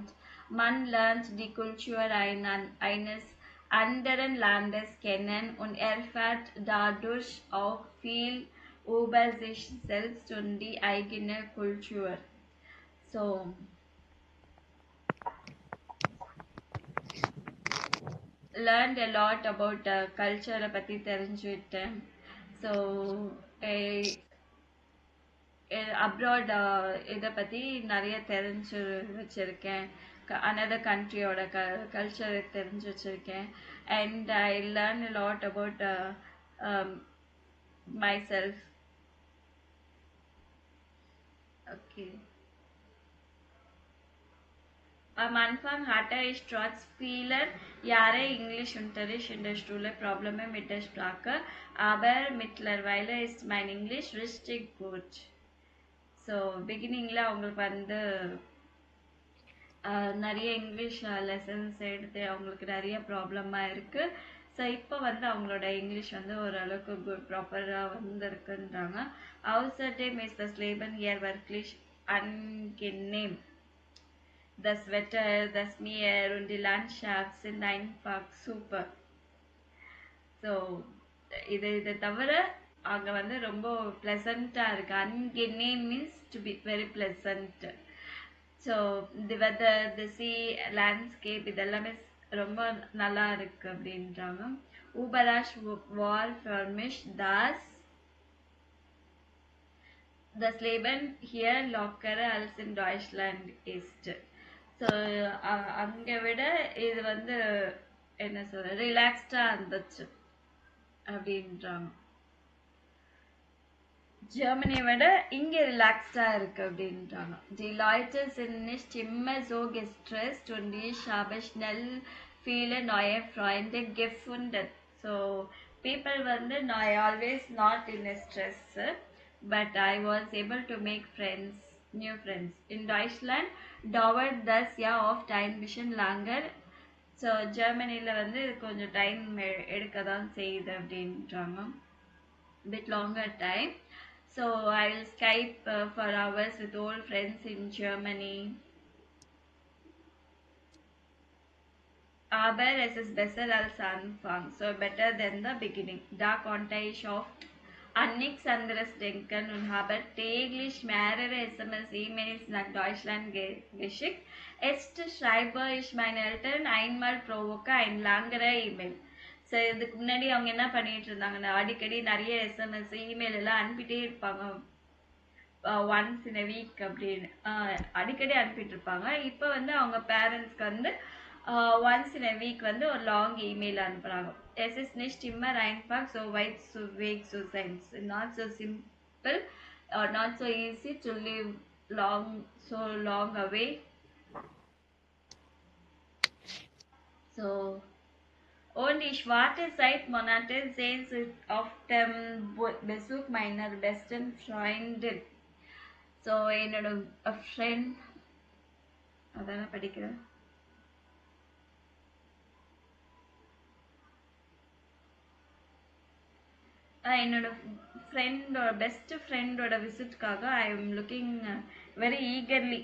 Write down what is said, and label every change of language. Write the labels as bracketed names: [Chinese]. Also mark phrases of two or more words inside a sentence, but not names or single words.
[German] Man lernt die Kultur eines anderen Landes kennen und erfährt dadurch auch viel über sich selbst und die eigene Kultur. [English] So, learned a lot about culture [Tamil] பத்தி தெரிஞ்சுக்கிட்டேன். So, அப்ராட் இதை பற்றி நிறைய தெரிஞ்சு வச்சுருக்கேன். [English] another country culture [Tamil] தெரிஞ்சு வச்சுருக்கேன். [English] and I learn a lot about myself. Okay. [German] Am Anfang hatte ich trotz vieler Jahre Englischunterricht in der Schule Probleme mit der Sprache, aber mittlerweile ist mein Englisch richtig gut. [Tamil] ஸோ பிகினிங்கில் அவங்களுக்கு வந்து நிறைய [English] English lessons [Tamil] எடுத்து அவங்களுக்கு நிறைய ப்ராப்ளமாக இருக்குது. ஸோ இப்போ வந்து அவங்களோட இங்கிலீஷ் வந்து ஓரளவுக்கு [English] good proper [Tamil] வந்துருக்குன்றாங்க. [German] Außerdem ist das Leben hier wirklich angenehm. Das Wetter, das Meer und die Landschaft sind einfach super. [Tamil] ஸோ இதை தவிர அங்கே வந்து ரொம்ப ப்ளசண்ட்டாக இருக்குது. [English] angenehm means to be very pleasant. So the weather, the sea, landscape [Tamil] இதெல்லாமே ரொம்ப நல்லா இருக்குது அப்படின்றாங்க. [German] Überrasch war für mich, dass das Leben hier lockerer als in Deutschland ist. [Tamil] ஸோ அங்கே விட இது வந்து என்ன சொல்ற ரிலாக்ஸ்டாக இருந்துச்சு அப்படின்றாங்க. ஜெர்மனியை விட இங்கே ரிலாக்ஸ்டாக இருக்குது அப்படின்றாங்க. [German] Die Leute sind nicht immer so gestresst und ich habe schnell viele neue Freunde gefunden. [English] So people வந்து I always not in a stress, but I was able to make friends, new friends. [German] In Deutschland dauert das ja oft ein bisschen langer. [Tamil] ஸோ ஜெர்மனியில் வந்து கொஞ்சம் டைம் எடுக்க தான் செய்யுது அப்படின்றாங்க. [English] bit longer time. So I will Skype for hours with old friends in Germany. [German] Aber es ist besser als Anfang, [English] so better than the beginning. [German] Da konnte ich oft an nichts anderes denken und habe täglich mehrere SMS, E-Mails nach Deutschland geschickt. Jetzt schreibe ich meinen Eltern einmal pro Woche ein langerer E-Mail. [Tamil] ஸோ இதுக்கு முன்னாடி அவங்க என்ன பண்ணிட்டு இருந்தாங்கன்னா அடிக்கடி நிறைய எஸ்எம்எஸ், இமெயில் எல்லாம் அனுப்பிட்டே இருப்பாங்க. [English] once in a week [Tamil] அப்படின்னு அடிக்கடி அனுப்பிட்டு இருப்பாங்க. இப்போ வந்து அவங்க பேரண்ட்ஸ்க்கு வந்து [English] once in a week [Tamil] வந்து ஒரு [English] long email [Tamil] அனுப்புகிறாங்க. [German] Es ist nicht immer einfach, so weit, [English] so vague, so sense. Not so simple or not so easy to live so long away. So, [German] und ich warte seit Monaten Sehnsucht auf den Besuch meiner besten Freundin. [English] So, [Tamil] என்னோட ஃப்ரெண்ட் அதான படிக்கிறேன். என்னோட [English] friend best friend visit I am looking very eagerly.